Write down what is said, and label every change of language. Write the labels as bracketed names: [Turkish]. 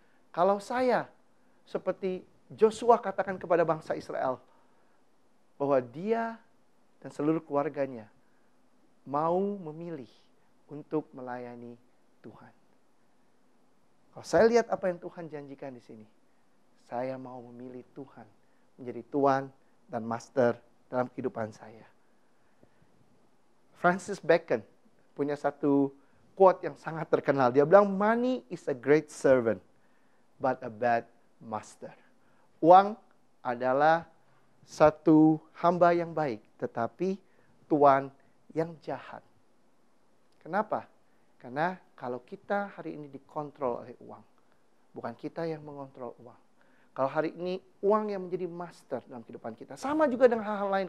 [Indonesian] Kalau saya seperti Joshua katakan kepada bangsa Israel, bahwa dia dan seluruh keluarganya mau memilih untuk melayani Tuhan. Kalau saya lihat apa yang Tuhan janjikan di sini, saya mau memilih Tuhan menjadi Tuhan dan Master dalam kehidupan saya. Francis Bacon punya satu quote yang sangat terkenal. Dia bilang, [English] money is a great servant, but a bad master. [Indonesian] Uang adalah satu hamba yang baik, tetapi tuan yang jahat. Kenapa? Karena kalau kita hari ini dikontrol oleh uang, bukan kita yang mengontrol uang. Kalau hari ini uang yang menjadi master dalam kehidupan kita, sama juga dengan hal-hal lain.